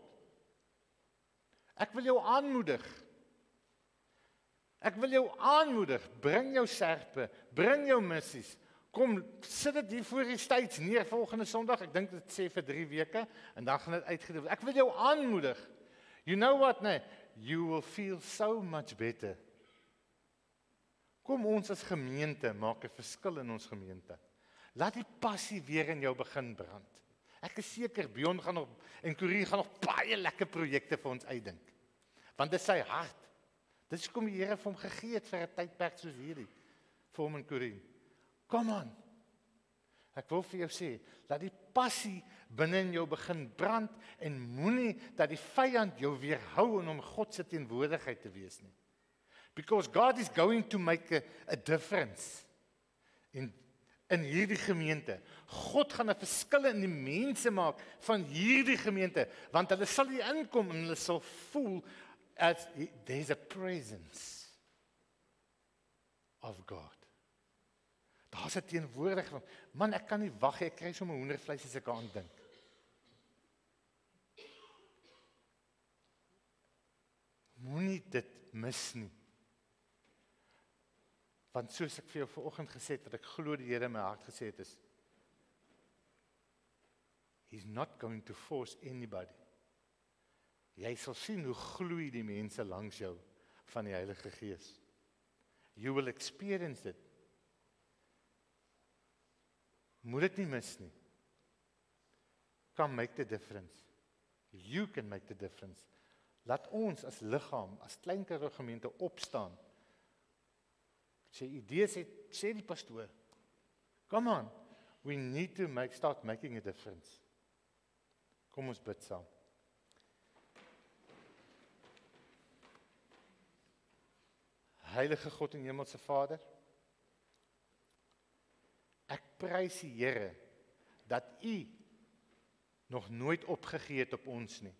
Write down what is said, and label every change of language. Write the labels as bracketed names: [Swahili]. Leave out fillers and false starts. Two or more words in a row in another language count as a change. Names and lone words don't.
[Afrikaans] Ek wil jou aanmoedig. Bring jou serpe, bring jou missies. Kom, sit dit hier voor die steeds neer volgende Sondag. Ek dink dit sê vir 3 weke en dan gaan dit uitgedeel word. Ek wil jou aanmoedig. [English] You know what, nee? You will feel so much better. [Afrikaans] Kom ons as gemeente maak 'n verskil in ons gemeente. Laat die passie weer in jou begin brand. Ek is seker Bjorn gaan nog en Corrie gaan nog baie lekker projekte vir ons uitdink. Want dit is sy hart. Dis hoekom die Here vir hom gegee het vir 'n tydperk soos hierdie. Vir hom en Corrie. [English] Come on. [Afrikaans] Ek wil vir jou sê, laat die passie binne in jou begin brand en moenie dat die vyand jou weerhou om God se teenwoordigheid te wees nie. [English] Because God is going to make a difference in [Afrikaans] hierdie gemeente. God gaan 'n verskil in die mense maak van hierdie gemeente, want hulle sal hier inkom en hulle sal voel as [English] there's a presence of God. [Afrikaans] Daar's 'n teenwoordigheid. Man, ek kan nie wag nie, ek kry sommer hoendervleis as ek daaraan dink. Moenie dit mis nie. Want soos ek vir jou vanoggend gesê het, wat ek glo die Here in my hart gesê het is, [English] He's not going to force anybody. [Afrikaans] Jy sal sien hoe gloei die mense langs jou van die Heilige Gees. [English] You will experience it. [Afrikaans] Moet dit nie mis nie. [English] Come make the difference. You can make the difference. [Afrikaans] Laat ons as liggaam, as Klein Karoo gemeente opstaan. Sy idees het, sê die pastoor. [English] Come on, we need to start making a difference. [Afrikaans] Kom ons bid saam. heilige God en hemelse Vader, ek prys die Here dat U nog nooit opgegee het op ons nie.